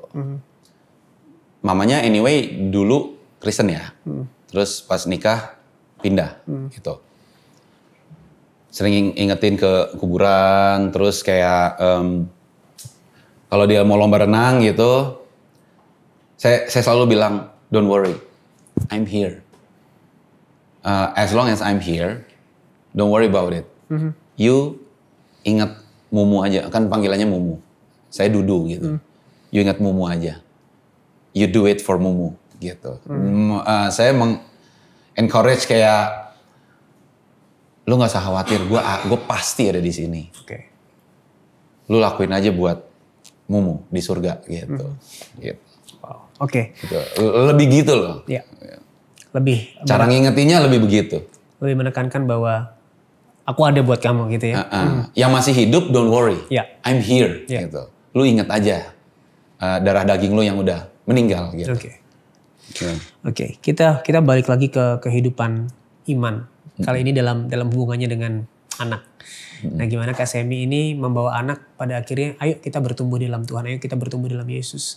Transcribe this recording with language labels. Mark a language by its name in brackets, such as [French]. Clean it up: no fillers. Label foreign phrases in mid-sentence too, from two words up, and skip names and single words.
[Indonesian] Mamanya anyway dulu Kristen ya. Terus pas nikah pindah gitu. Sering ingetin ke kuburan, terus kayak Kalau dia mau lomba renang gitu, saya selalu bilang, [English] don't worry, I'm here. As long as I'm here, don't worry about it. [Indonesian] You ingat Mumu aja, kan panggilannya Mumu. Saya Dudu gitu. You ingat Mumu aja. [English] You do it for Mumu [Indonesian] gitu. Saya encourage kayak, lu nggak usah khawatir, gue pasti ada di sini. Oke. Lu lakuin aja buat Mumu di surga gitu. Gitu. Wow. Oke. Gitu. Lebih gitu loh. Ya. Lebih. Cara ngingetinnya lebih begitu. Lebih menekankan bahwa aku ada buat kamu gitu ya. Yang masih hidup, [English] don't worry. [Indonesian] Ya. [English] I'm here gitu. [Indonesian] Lu inget aja darah daging lu yang udah meninggal gitu. Oke. Oke. Kita balik lagi ke kehidupan iman. Kali ini dalam hubungannya dengan anak. Nah, gimana Kak Semi ini membawa anak pada akhirnya, ayo kita bertumbuh dalam Tuhan, ayo kita bertumbuh dalam Yesus.